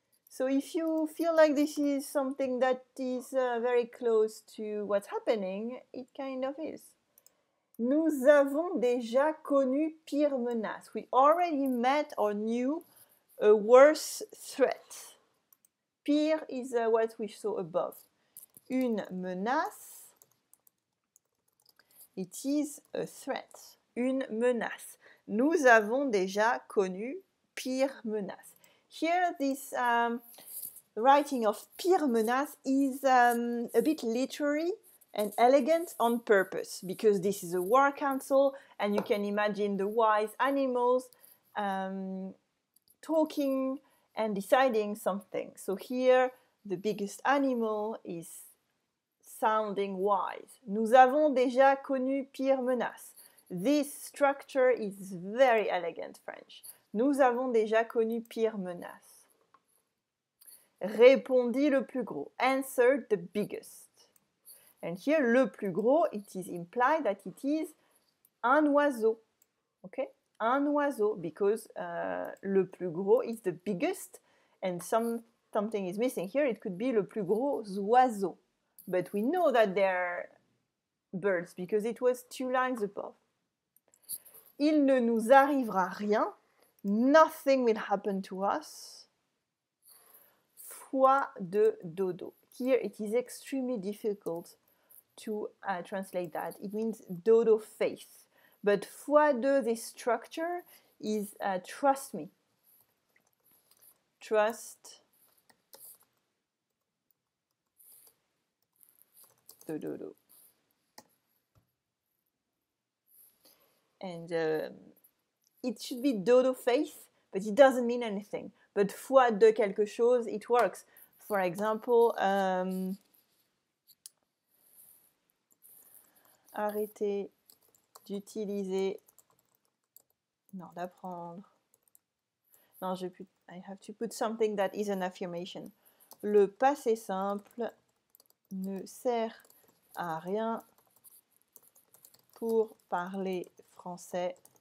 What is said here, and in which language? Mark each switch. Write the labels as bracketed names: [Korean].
[English] So if you feel like this is something that is very close to what's happening, it kind of is. [French] Nous avons déjà connu pire menace. [English] We already met or knew a worse threat. Pire is what we saw above. Une menace, it is a threat. [French] Une menace. Nous avons déjà connu pire menace. [English] Here, this writing of pire menace is a bit literary and elegant on purpose, because this is a war council and you can imagine the wise animals talking and deciding something. So here, the biggest animal is sounding wise. [French] Nous avons déjà connu pire menace. [English] This structure is very elegant French. [French] Nous avons déjà connu pire menace. Répondit le plus gros. [English] Answered the biggest. And here, le plus gros, it is implied that it is un oiseau. Okay? Un oiseau, because le plus gros is the biggest, and something is missing here. It could be le plus gros oiseau. But we know that they're birds, because it was 2 lines above. [French] Il ne nous arrivera rien. [English] Nothing will happen to us. [French] Foi de dodo. [English] Here it is extremely difficult to translate that. It means dodo faith. But foi de, this structure, is trust me. Trust the dodo. And it should be dodo faith, but it doesn't mean anything. But [French] foi de quelque chose, [English] it works. [French] For example, arrêtez d'utiliser, non, d'apprendre. [English] Non, I have to put something that is an affirmation. [French] Le passé simple ne sert à rien pour parler français.